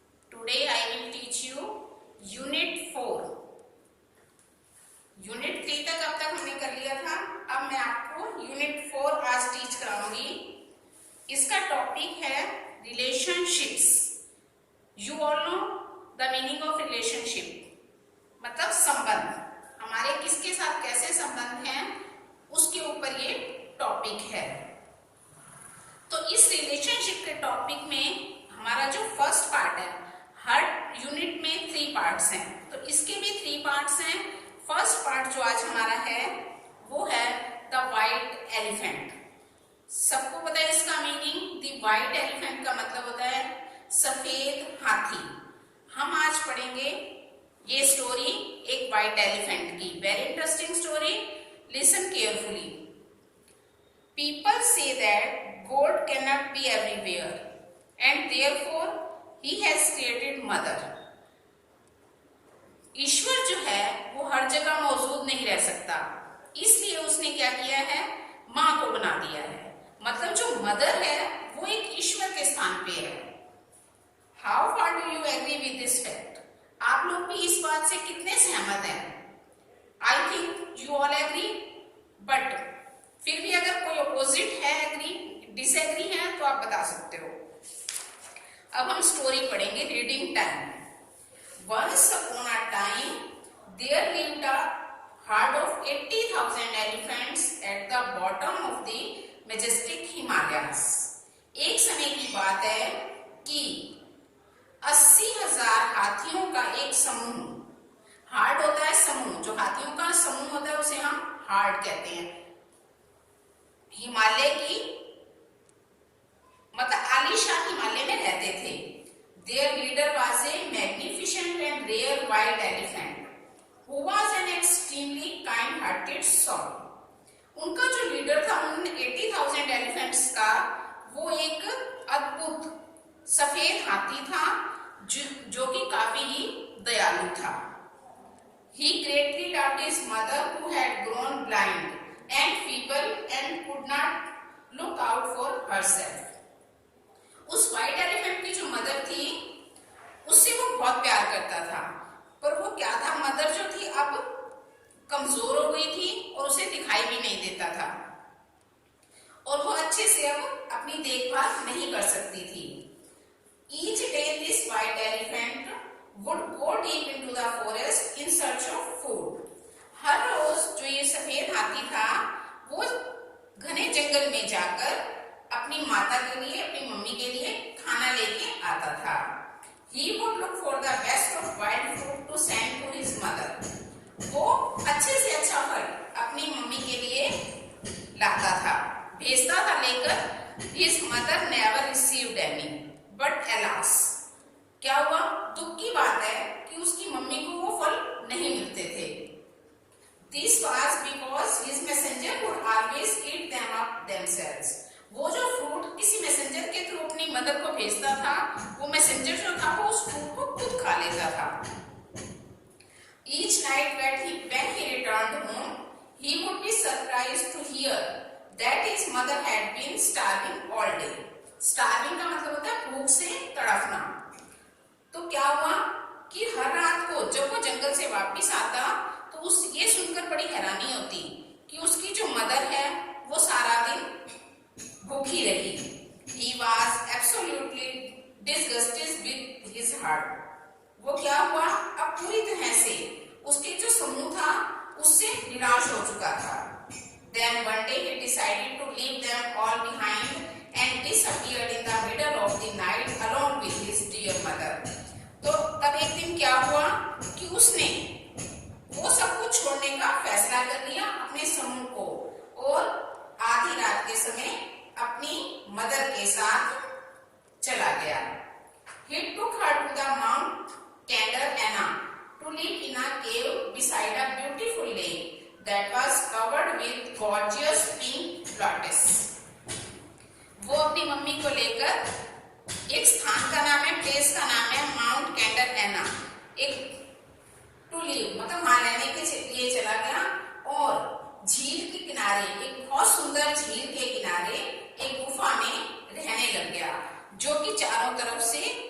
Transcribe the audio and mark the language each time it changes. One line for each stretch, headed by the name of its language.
English: Today I will teach you Unit 4.
Hindi: Unit 3 तक अब तक हमने कर लिया था. अब मैं आपको Unit 4 आज टीच कराऊंगी. इसका टॉपिक है relationships.
English: You all know the meaning of relationship.
Hindi: मतलब संबंध. हमारे किसके साथ कैसे संबंध हैं उसके ऊपर ये टॉपिक है. तो इस रिलेशनशिप के टॉपिक में हमारा जो फर्स्ट पार्ट है, हर यूनिट में 3 पार्ट्स हैं, तो इसके भी 3 पार्ट्स हैं. फर्स्ट पार्ट जो आज हमारा है वो है द वाइट एलिफेंट. सबको पता है इसका मीनिंग. द वाइट एलिफेंट का मतलब होता है सफेद हाथी. हम आज पढ़ेंगे ये स्टोरी एक वाइट एलिफेंट की.
English: Very interesting story. Listen carefully. People say that God cannot be everywhere and therefore He has created mother.
Hindi: ईश्वर जो है वो हर जगह मौजूद नहीं रह सकता, इसलिए उसने क्या किया है, माँ को बना दिया है. मतलब जो मदर है वो एक ईश्वर के स्थान पे है.
English: How far do you agree with this fact?
Hindi: आप लोग भी इस बात से कितने सहमत हैं?
English: I think you all agree,
Hindi: but फिर भी अगर कोई अपोजिट है, एग्री, डिसएग्री है, तो आप बता सकते हो. अब हम स्टोरी पढ़ेंगे. Reading time.
English: Once upon a time there lived a herd of 80,000 elephants at the bottom of the majestic Himalayas.
Hindi: एक समय की बात है कि 80,000 हाथियों का एक समूह. हार्ड होता है समूह, जो हाथियों का समूह होता है उसे हम हार्ड कहते हैं. हिमालय की मतलब आलीशान हिमालय में रहते थे.
English: Their leader was a magnificent and rare white elephant who was an extremely kind-hearted soul.
Hindi: उनका जो लीडर था उन 80,000 एलिफेंट्स का, वो एक अद्भुत सफेद हाथी था जो कि काफी ही दयालु था.
English: He greatly loved his mother who had grown blind and feeble and could not look out for herself.
Hindi: उस व्हाइट एलिफेंट की जो मदर थी उससे वो बहुत प्यार करता था, पर वो क्या था, मदर जो थी अब कमजोर हो गई थी और उसे दिखाई भी नहीं देता था और वो अच्छे से अब अपनी देखभाल नहीं कर सकती थी.
English: Each day this white elephant would go deep into the forest in search of food.
Hindi: हर रोज जो ये सफेद हाथी था वो घने जंगल में जाकर अपनी माता के लिए, अपनी मम्मी के लिए खाना लेके आता था.
English: He would look for the best of wild fruit to send to his mother.
Hindi: वो अच्छे से अच्छा फल अपनी मम्मी के लिए लाता था, भेजता था लेकर.
English: His mother never received any. But alas,
Hindi: क्या हुआ, दुख की बात है कि उसकी मम्मी को वो फल नहीं मिलते थे.
English: This was because his messenger would always eat them up themselves.
Hindi: वो जो फ्रूट किसी मैसेंजर के थ्रू अपनी मदर को भेजता था, वो मैसेंजर जो था वो उस फ्रूट को खुद खा लेता था.
English: Each night when he returned home, he would be surprised to hear that his mother had been starving all day.
Hindi: Starving का मतलब होता है भूख से तड़फना. तो क्या हुआ कि हर रात को जब वो जंगल से वापस आता तो उस ये सुनकर बड़ी हैरानी होती कि उसकी जो मदर है वो सारा दिन भूखी रही.
English: He was absolutely disgusted with his heart.
Hindi: वो क्या हुआ, अब पूरी तरह से उसके जो समूह था उससे निराश हो चुका था.
English: Then one day he decided to leave them all behind and disappeared in the middle of the night along with his dear mother.
Hindi: तो तब एक दिन क्या हुआ कि उसने वो सब कुछ छोड़ने का फैसला कर लिया अपने समूह को और आधी रात के समय अपनी मदर के साथ चला गया.
English: He took her to the Mount Kenderana to live in a cave beside a beautiful lake that was covered with gorgeous pink lotus.
Hindi: वो अपनी मम्मी को लेकर एक स्थान का नाम है, प्लेस का नाम है माउंट कैंडरएना, एक टूलिप मतलब वहां रहने के लिए चला गया और झील के किनारे, एक बहुत सुंदर झील के किनारे एक गुफा में रहने लग गया जो कि चारों तरफ से